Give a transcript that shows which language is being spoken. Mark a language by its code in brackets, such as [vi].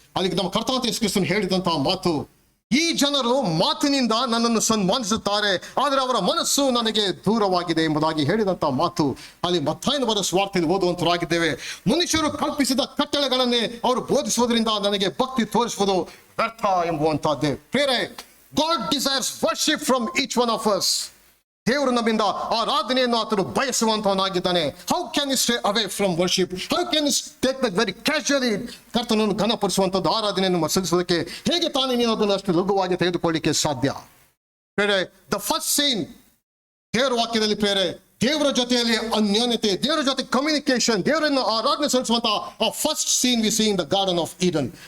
[kn] ಅಲ್ಲಿಗೆ ನಮ್ಮ ಕರ್ತನಾದ ಯೇಸು ಕ್ರಿಸ್ತನು ಹೇಳಿದಂತಹ ಮಾತು, ಈ ಜನರು ಮಾತಿನಿಂದ ನನ್ನನ್ನು ಸನ್ಮಾನಿಸುತ್ತಾರೆ, ಆದರೆ ಅವರ ಮನಸ್ಸು ನನಗೆ ದೂರವಾಗಿದೆ ಎಂಬುದಾಗಿ ಹೇಳಿದಂತಹ ಮಾತು ಅಲ್ಲಿ ಮತ್ತಾಯನ ಬರೆಸುವಾರ್ತೆಯಲ್ಲಿ ಓದುವಂತರಾಗಿದ್ದೇವೆ. ಮನುಷ್ಯರು ಕಲ್ಪಿಸಿದ ಕಟ್ಟಳೆಗಳನ್ನೇ ಅವರು ಬೋಧಿಸುವುದರಿಂದ ನನಗೆ ಭಕ್ತಿ ತೋರಿಸುವುದು ವ್ಯರ್ಥ ಎಂಬುವಂತಹದ್ದೇ. ಪ್ರೇರೆ, [en] God desires worship from each one of us. [kn] ದೇವರು ನಮ್ಮಿಂದ ಆರಾಧನೆಯನ್ನು ಆತನು ಬಯಸುವಂತವನಾಗಿದ್ದಾನೆ. [en] How can you stay away from worship? How can you take that very casually? [kn] ಕರ್ತನನ್ನು ಘನಪಡಿಸುವಂಥದ್ದು ಆರಾಧನೆಯನ್ನು ಸಲ್ಲಿಸೋದಕ್ಕೆ ಹೇಗೆ ತಾನೇ ನೀನು ಅದನ್ನು ಅಷ್ಟು ಲಘುವಾಗಿ ತೆಗೆದುಕೊಳ್ಳಿಕ್ಕೆ ಸಾಧ್ಯ? [en] ಬೇರೆ the first scene [kn] ದೇವರ ವಾಕ್ಯದಲ್ಲಿ ಪ್ರೇರೆ ದೇವರ ಜೊತೆಯಲ್ಲಿ ಅನ್ಯೋನ್ಯತೆ, ದೇವರ ಜೊತೆ ಕಮ್ಯುನಿಕೇಶನ್, ದೇವರನ್ನು ಆರಾಧನೆ ಸಲ್ಲಿಸುವಂತಹ [en] First scene we see in the garden of Eden.